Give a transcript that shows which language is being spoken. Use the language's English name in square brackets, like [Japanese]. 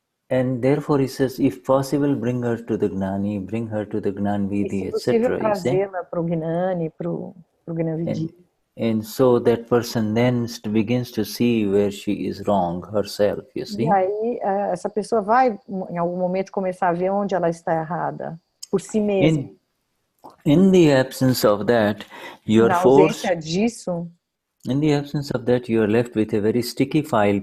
[English] And therefore he says, if possible, bring her to the Gnani, bring her to the Gnan Vidhi, etc. [Portuguese] Se possível, trazê-la para o Gnani, para o Gnan Vidhi. [English] And so that person then begins to see where she is wrong herself, you see. [Portuguese] E aí essa pessoa vai em algum momento começar a ver onde ela está errada por si mesma. [English] In the absence of that, you are forced. In the absence of that, you are left with a very sticky file.